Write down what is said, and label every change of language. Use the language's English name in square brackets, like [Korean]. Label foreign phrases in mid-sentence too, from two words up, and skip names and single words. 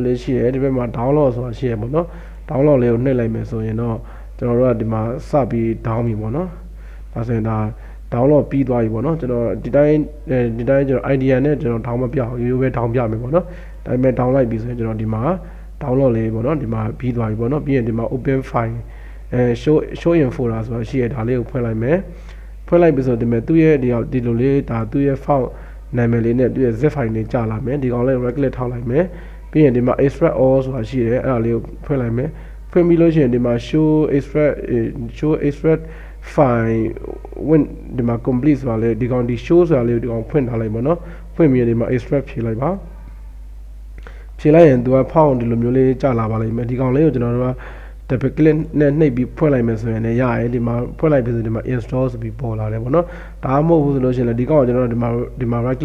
[Burmese] လေးရှိတယ်ဒီဘက်မှာ download ဆိုတာရှိရပေါ့နော် download လေးကိုနှိပ်လိုက်မယ်ဆိုရင်တော့ကျွန်တော်တို့ကဒီမှာစပြီး down ပြီပေါ့နော်ဒါဆိုရင်ဒါ download ပြီးသွား ပြီပေါ့နော်ကျွန်တော်ဒီတိုင်းကျွန်တော် idea နဲ့ကျွန်တော် down မပြအောင်ရိုးရိုးပဲ down ပြမယ်ပေါ့နော်ဒါပေမဲ့ down လိုက်ပြီဆိုရင်ကျွန်တော်ဒီမှာ download လေးပေါ့နော်ဒီမှာပြီးသွားပြီပေါ့နော်ပြီးရင်ဒီမှာ [English] open file show in folder [Burmese] ဆိုတာရှိရဒါလေးကိုဖွင့်လိုက်မယ်ဖွင့်လိုက်ပြီဆိုဒီမဲ့သူ့ရဲ့ဒီလိုလေးဒါသူ့ရဲ့ file နာမည်လေးနဲ့သူ့ရဲ့ [English] zip file [Burmese] လေးကြာလာမယ်ဒီကောင်လေး [English] right click [Burmese] ထောက်လိုက်မယ်ပြီးရင်ဒီမှာ [English] extract all [Burmese] ဆိုတာရှိတယ်အဲ့ဒါလေးကိုဖွင့်လိုက်မယ်ဖွင့်ပြီးလို့ရှိရင်ဒီမှာ show [English] extract file when [Burmese] ဒီမှာ complete ဆိုတာလေဒီကောင်ဒီ show ဆိုတာလေးကိုဒီကောင်ဖွင့်ထားလိုက်ပါတော့ဖွင့်ပြီးဒီမှာ extract ဖြည့်လိုက်ပါဖြည့်လိုက်ရင်သူက font ဒီလိုမျိုးလေးကြာလာပါလိမ့်မယ်ဒီကောင်လေးကိုကျွန်တော်တို့က [English] double click [Burmese] နဲ့နှိပ်ပြီးဖွင့်လိုက်မယ်ဆိုရင်လည်းရရတယ်ဒီမှာဖွင့်လိုက်ပြီးဆိုဒီမှာ install ဆိုပြီးပေါ်လာတယ်ပေါ့နော်ဒါမှမဟုတ်ဘူးဆိုလို့ရှိရင်လည်းဒီကောင်ကိုကျွန်တော်တို့ဒီမှာ right